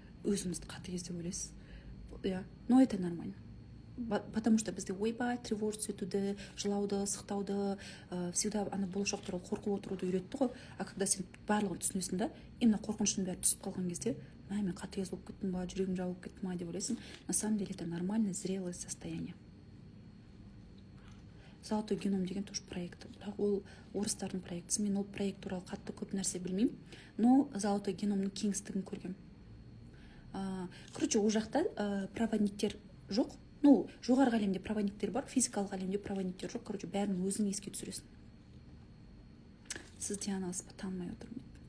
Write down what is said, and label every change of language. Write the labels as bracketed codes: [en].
[kk] Өзіңізді қатыгез деп ойлайсыз. [ru] Но это нормально. Потому что [kk] бізде ойбай, тревожиться етуді, жылауды, сықтауды, всегда болашақ туралы қорқып отыруды үйретті ғой. [ru] А когда [kk] сен барлығын түсінесің да, именно қорқыныштың бәрі түсіп қалған кезде, мен қатыгез болып кеттім ба, жүрегім жабылып кетті ма деп ойлайсың. [ru] На самом деле это нормальное, зрелое состояние. [kk] Золотой геном деген тоже проект. Ол орыстардың проектісі. Мен ол проект туралы қатты көп нәрсе білмеймін, но золотой геномның кеңістігін көргем. Короче, ол жақта проводниктер жоқ. Жоғарғы әлемде проводниктер бар, физикалық әлемде проводниктер жоқ. Короче, бәрін өзің еске түсіресің. Сіз дианасыз ба, танымай отырмын.